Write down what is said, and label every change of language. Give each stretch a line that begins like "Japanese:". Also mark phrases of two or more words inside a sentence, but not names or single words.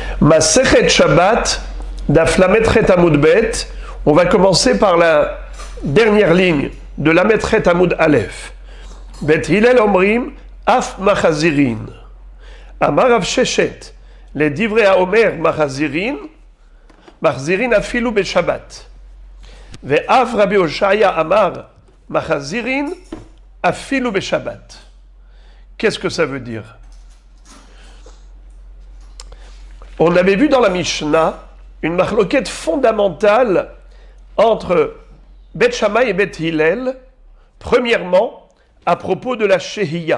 Hebrew: מסכת שבת, דף ל' עמוד ב.
French: On va commencer par la dernière ligne de
Hebrew: ל' עמוד א. בית הלל אומרים, אף מחזירין. אמר רב ששת, les דברי אומר מחזירין, מחזירין אפילו בשבת. ואף רבי אושעיא אמר מחזירין אפילו בשבת.
French: Qu'est-ce que ça veut dire? On avait vu dans la Mishnah une marloquette fondamentale entre Bet Shammai et Bet Hillel. Premièrement, à propos de la Shehiya.